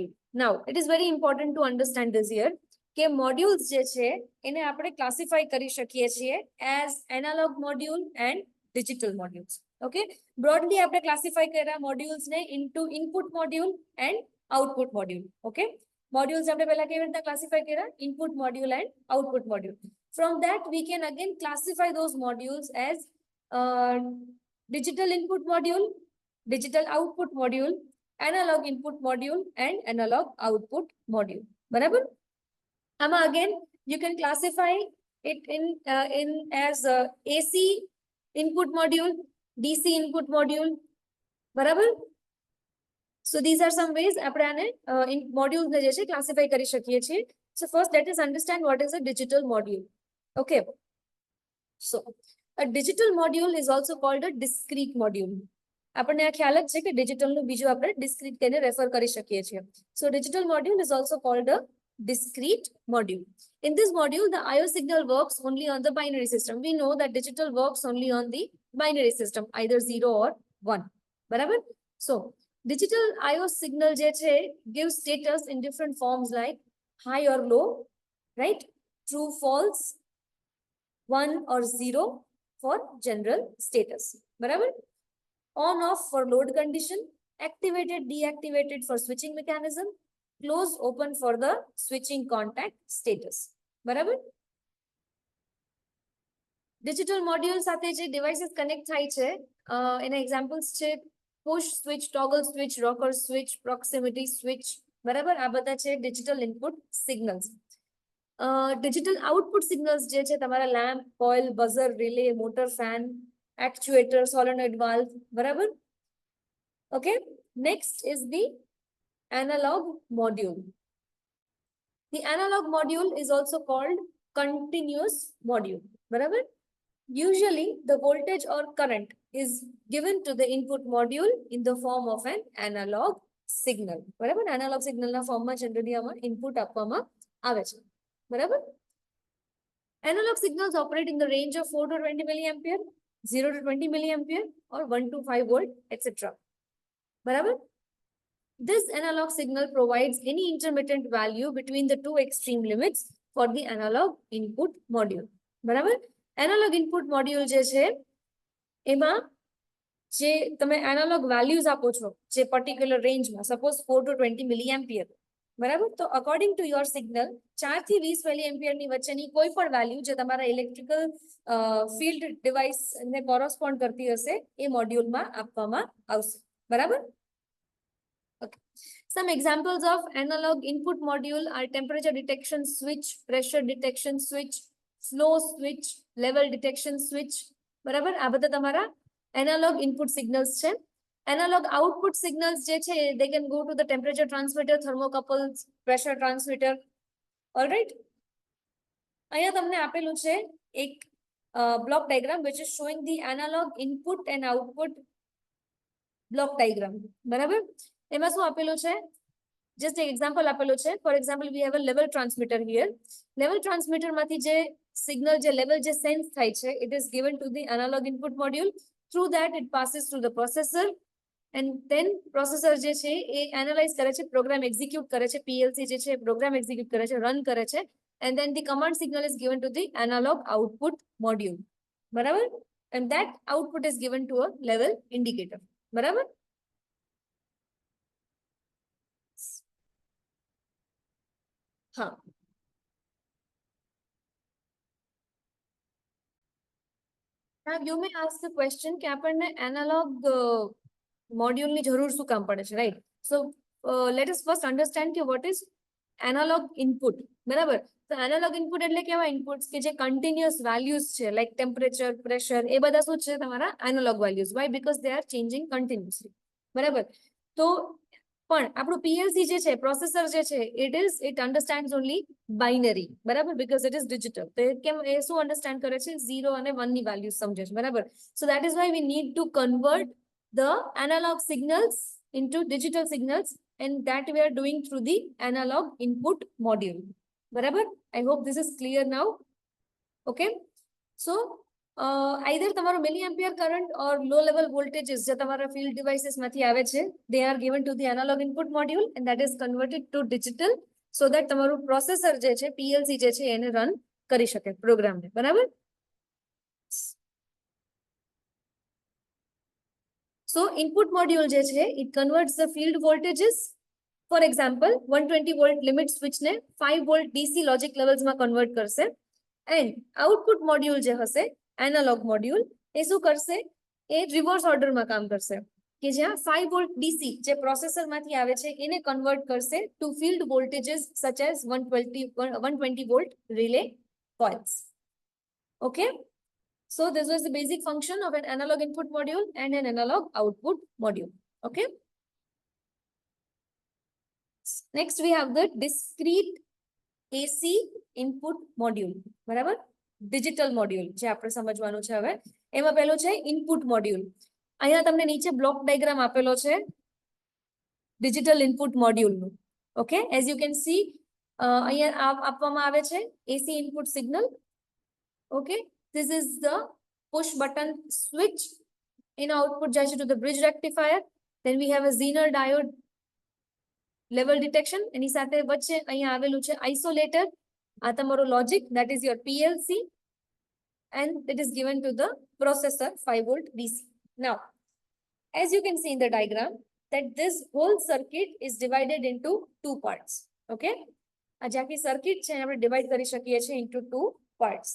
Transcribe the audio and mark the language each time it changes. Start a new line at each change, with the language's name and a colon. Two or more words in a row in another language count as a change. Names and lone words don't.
English: Now it is very important to understand this here
Gujarati: કે મોડ્યુલ્સ જે છે એને આપણે ક્લાસિફાઈ કરી શકીએ છીએ
English: as analog module and digital modules. Okay, broadly
Gujarati: આપણે ક્લાસિફાઈ કર્યા મોડ્યુલ્સને
English: into input module and output module.
Gujarati: ઓકે, મોડ્યુલ્સ આપણે પહેલા કેવી રીતના ક્લાસિફાઈ કર્યા?
English: input module and output module. From that we can again classify those modules as digital input module, digital output module, analog input module and analog output module.
Gujarati: બરાબર?
English: આમાં again you can classify it in as AC input module, DC input module.
Gujarati: બરાબર?
English: So these are some ways
Gujarati: આપણે આને modules ને જે છે classify કરી શકીએ છીએ.
English: So first let us understand what is a digital module. Okay, so a digital module is also called a discrete module.
Gujarati: આપણને આ ખ્યાલ જ છે કે ડિજિટલ નું બીજું આપણે ડિસ્ક્રીટ કહીને રેફર કરી શકીએ છીએ.
English: So digital module is also called a discrete module. In this module, the IO signal works only on the binary system. We know that digital works only on the binary system, either 0 or 1.
Gujarati: બરાબર?
English: So digital IO signal
Gujarati: જે છે
English: gives status in different forms like high or low, right? True, false, 1 or 0 for general status.
Gujarati: બરાબર?
English: On off for load condition, activated deactivated for switching mechanism, close open for the switching contact status.
Gujarati: બરાબર?
English: digital module
Gujarati: સાથે જે
English: devices connect
Gujarati: થાય છે એના એક્ઝામ્પલ્સ છે
English: push switch, toggle switch, rocker switch, proximity switch.
Gujarati: બરાબર? આ બધા છે
English: digital input signals. digital output signals
Gujarati: જે છે તમારા
English: lamp, coil, buzzer, relay, motor, fan, actuator, solenoid valve. બરાબર? Okay, next is the analog module. The analog module is also called continuous module.
Gujarati: બરાબર?
English: Usually the voltage or current is given to the input module in the form of an analog signal.
Gujarati: બરાબર?
English: analog signal
Gujarati: ના ફોર્મમાં જનરલી આમાં ઇનપુટ આપવામાં આવે છે. બરાબર?
English: Analog signals operate in the range of 4 to 20 milliampere, 0 to 20 milliampere, or 1 to 5 volt, etc.
Gujarati: બરાબર?
English: This analog signal provides any intermittent value between the two extreme limits for the analog input module.
Gujarati: બરાબર?
English: Analog input module
Gujarati: જે છે એમાં જે તમે
English: analog values
Gujarati: આપો છો જે
English: particular range
Gujarati: માં,
English: suppose 4 to 20 milliampere.
Gujarati: બરાબર? તો
English: according to your signal
Gujarati: 4 થી 20 milliampere ની વચ્ચેની કોઈ પણ વેલ્યુ જે તમારા
English: electrical field device
Gujarati: ને કોરસ્પોન્ડ કરતી હશે એ મોડ્યુલમાં આપવામાં આવશે. બરાબર?
English: Okay. Some examples of analog input module are temperature detection switch, pressure detection switch, flow switch, level detection switch.
Gujarati: બરાબર? આ બધા તમારા
English: analog input signals
Gujarati: છે.
English: Analog output signals
Gujarati: જે છે
English: they can go to the temperature transmitter, thermocouples, pressure transmitter. All right?
Gujarati: અહીંયા તમને આપેલું છે એક
English: block diagram which is showing the analog input and output block diagram.
Gujarati: બરાબર? એમાં શું આપેલું છે?
English: Just an example
Gujarati: આપેલું છે.
English: For example, we have a level transmitter here. Level transmitter
Gujarati: માંથી જે signal જે level જે sense થાય છે
English: it is given to the analog input module. Through that it passes through the processor and then processor
Gujarati: જે છે એ analyze કરે છે,
English: program execute
Gujarati: કરે છે, PLC જે છે
English: program execute
Gujarati: કરે છે, run કરે છે,
English: and then the command signal is given to the analog output module. બરાબર? And that output is given to a level indicator.
Gujarati: બરાબર? હા.
English: Now you may ask the question
Gujarati: કે આપણને
English: analog module
Gujarati: ની જરૂર શું કામ પડે છે,
English: right? So let us first understand કે what is analog input.
Gujarati: બરાબર? તો
English: analog input
Gujarati: એટલે કેવા inputs કે જે
English: continuous values
Gujarati: છે
English: like temperature, pressure
Gujarati: એ બધા શું છે તમારા
English: analog values. Why? Because they are changing continuously.
Gujarati: બરાબર? તો પણ આપણું PLC જે છે પ્રોસેસર જે છે
English: it understands only binary.
Gujarati: બરાબર?
English: Because it is digital.
Gujarati: તો કેમ એ શું understand કરે છે 0 અને 1 ની values સમજે છે. બરાબર?
English: So that is why we need to convert the analog signals into digital signals, and that we are doing through the analog input module. બરાબર? I hope this is clear now. Okay. So either તમારો milliampere current or low level voltages
Gujarati: જે તમારા
English: field devices
Gujarati: માંથી આવે છે,
English: they are given to the analog input module and that is converted to digital so that
Gujarati: તમારું processor જે છે PLC જે છે એને run કરી શકે program ને. બરાબર?
English: So input module
Gujarati: જે છે
English: it converts the field voltages. For example, 120 volt limit switch ને 5 volt DC logic levels
Gujarati: માં convert કરશે.
English: And output module
Gujarati: જે હશે
English: analog module
Gujarati: એ શું કરશે? એ
English: reverse order
Gujarati: માં કામ કરશે કે જ્યાં 5 volt DC જે processor માંથી આવે છે એને convert કરશે
English: to field voltages such as 120 volt relay coils. Okay. So this was the basic function of an analog input module and an analog output module. Okay. Next we have the discrete AC input module.
Gujarati: બરાબર?
English: Digital module
Gujarati: જે આપણે સમજવાનું છે હવે. એમાં પહેલો છે
English: input module.
Gujarati: અહીંયા તમને નીચે
English: block diagram
Gujarati: આપેલો છે
English: digital input module
Gujarati: નું. Okay.
English: As you can see,
Gujarati: અહીંયા આપવામાં આવે છે
English: AC input signal. Okay. This is the push button switch. In output
Gujarati: જાય છે
English: to the bridge rectifier. Then we have a Zener diode level detection.
Gujarati: એની સાથે વચ્ચે અહીંયા આવેલું છે isolator. આ તમારો
English: logic, that is your PLC, and it is given to the processor 5 volt DC. Now, as you can see in the diagram, that this whole circuit is divided into two parts.
Gujarati: Okay. આ જે આખી circuit છે આપણે divide કરી શકીએ છીએ
English: into two parts.